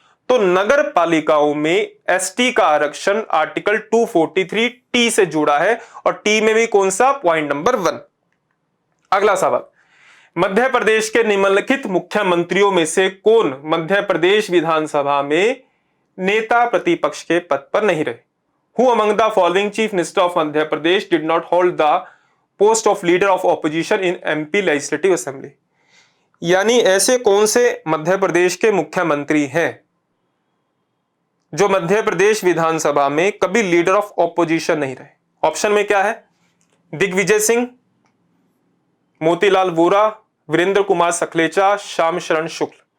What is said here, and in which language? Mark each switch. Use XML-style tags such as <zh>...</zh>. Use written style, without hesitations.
<hi>तो नगर पालिकाओं में ST का आरक्षण आर्टिकल 243T से जुड़ा है और टी में भी कौन सा, पॉइंट नंबर 1। अगला सवाल, मध्य प्रदेश के निम्नलिखित मुख्यमंत्रियों में से कौन मध्य प्रदेश विधानसभा में नेता प्रतिपक्ष के पद पर नहीं रहे।</hi> <en>Who among the following chief minister of Madhya Pradesh did not hold the post of leader of opposition in MP Legislative Assembly?</en> <hi>यानी ऐसे कौन से मध्य प्रदेश के मुख्यमंत्री हैं जो मध्य प्रदेश विधानसभा में कभी लीडर ऑफ ऑपोजिशन नहीं रहे। ऑप्शन में क्या है, दिग्विजय सिंह, मोतीलाल वोरा, वीरेंद्र कुमार सखलेचा, श्याम शरण शुक्ल।</hi>